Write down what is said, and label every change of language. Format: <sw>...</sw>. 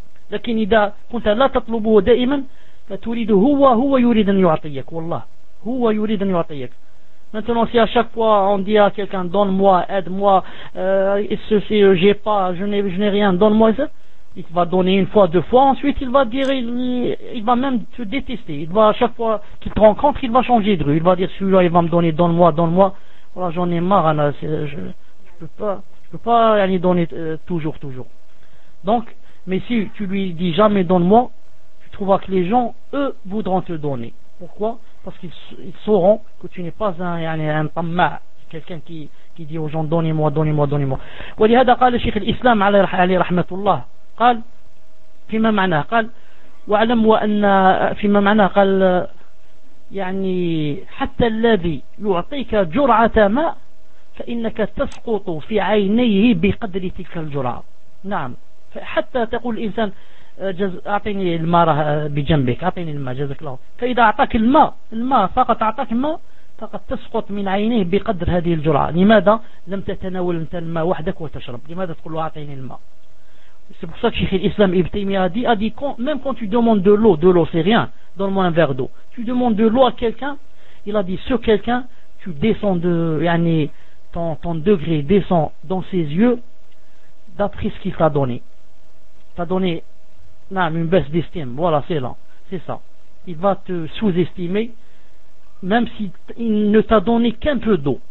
<ar>لكن إذا كنت لا تطلبه دائما فتريد هو يريد أن يعطيك</ar> <fr>والله هو يريد أن يعطيك maintenant si à chaque fois on dit à quelqu'un donne-moi aide-moi ceci j'ai pas je n'ai rien donne-moi ça il va donner une fois, deux fois, ensuite il va dire, il va même te détester, il va à chaque fois qu'il te rencontre, il va changer de rue, il va dire, celui-là il va me donner, donne-moi, voilà j'en ai marre, là, je peux pas aller donner toujours, donc, mais si tu lui dis jamais donne-moi, tu trouveras que les gens, eux, voudront te donner, pourquoi ? Parce qu'ils sauront que tu n'es pas un tamma, quelqu'un qui dit aux gens, donnez-moi,</fr> <ar>ولهذا قال الشيخ الإسلام عليه رحمة الله قال فيما معناه قال وأعلم وأن فيما معناه قال يعني حتى الذي يعطيك جرعة ماء فإنك تسقط في عينيه بقدر تلك الجرعة نعم حتى تقول الإنسان أعطيني الماء بجنبك أعطيني الماء جزاك الله فإذا أعطاك الماء فقط أعطاك الماء فقد تسقط من عينيه بقدر هذه الجرعة لماذا لم تتناول أنت الماء وحدك وتشرب لماذا تقول له أعطيني الماء</ar> <fr>C'est pour ça que Cheikh l'Islam Ibn Taymiyyah a dit même quand tu demandes de l'eau c'est rien, donne-moi un verre d'eau. Tu demandes de l'eau à quelqu'un, il a dit ce quelqu'un, tu descends de yani, ton degré descend dans ses yeux d'après ce qu'il t'a donné. T'a donné non, une baisse d'estime, voilà c'est là, c'est ça. Il va te sous-estimer, même s'il ne t'a donné qu'un peu d'eau.</fr>